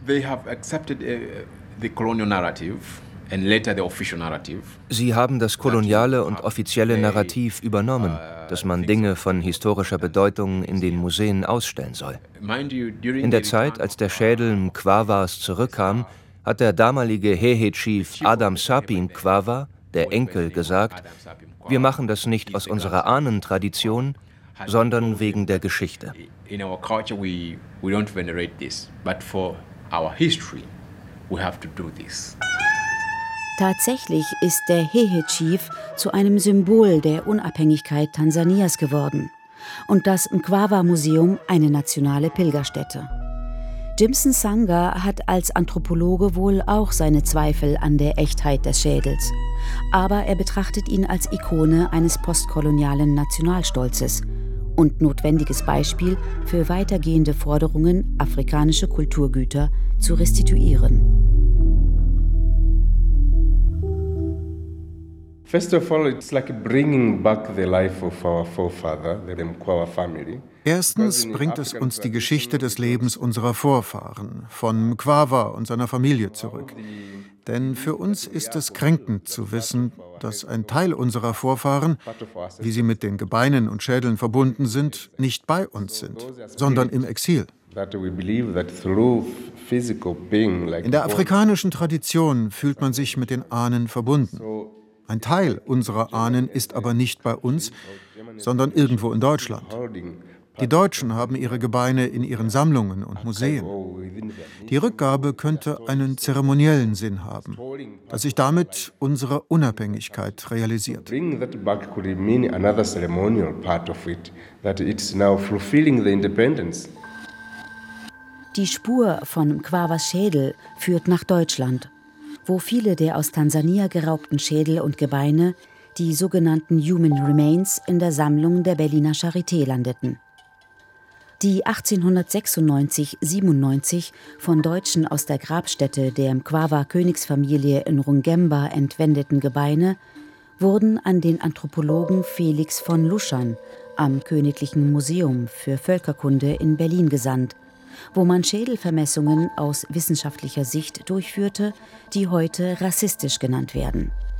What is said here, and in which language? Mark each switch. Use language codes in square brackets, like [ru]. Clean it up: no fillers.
[de] Sie haben das koloniale und offizielle Narrativ übernommen, dass man Dinge von historischer Bedeutung in den Museen ausstellen soll. In der Zeit, als der Schädel Mkwawas zurückkam, hat der damalige Hehe-Chief Adam Sapi Mkwawa, der Enkel, gesagt, wir machen das nicht aus unserer Ahnentradition, sondern wegen der Geschichte. [en] In our culture we don't venerate this, but for our history we have to do this. [de] Tatsächlich ist der Hehe Chief zu einem Symbol der Unabhängigkeit Tansanias geworden und das Mkwawa Museum eine nationale Pilgerstätte. Jimson Sanga hat als Anthropologe wohl auch seine Zweifel an der Echtheit des Schädels. Aber er betrachtet ihn als Ikone eines postkolonialen Nationalstolzes und notwendiges Beispiel für weitergehende Forderungen, afrikanische Kulturgüter zu restituieren. [en] First of all, it's like bringing back the life of our forefather, the Mkwawa family. [de] Erstens bringt es uns die Geschichte des Lebens unserer Vorfahren, von Mkwawa und seiner Familie zurück. Denn für uns ist es kränkend zu wissen, dass ein Teil unserer Vorfahren, wie sie mit den Gebeinen und Schädeln verbunden sind, nicht bei uns sind, sondern im Exil. In der afrikanischen Tradition fühlt man sich mit den Ahnen verbunden. Ein Teil unserer Ahnen ist aber nicht bei uns, sondern irgendwo in Deutschland. Die Deutschen haben ihre Gebeine in ihren Sammlungen und Museen. Die Rückgabe könnte einen zeremoniellen Sinn haben, dass sich damit unsere Unabhängigkeit realisiert. [en] Bringing that back could mean another ceremonial part of it, that it's now fulfilling the independence. [de] Die Spur von Mkwawas Schädel führt nach Deutschland, wo viele der aus Tansania geraubten Schädel und Gebeine, die sogenannten Human Remains, in der Sammlung der Berliner Charité landeten. Die 1896-97 von Deutschen aus der Grabstätte der Mkwawa-Königsfamilie in Rungemba entwendeten Gebeine wurden an den Anthropologen Felix von Luschan am Königlichen Museum für Völkerkunde in Berlin gesandt, wo man Schädelvermessungen aus wissenschaftlicher Sicht durchführte, die heute rassistisch genannt werden.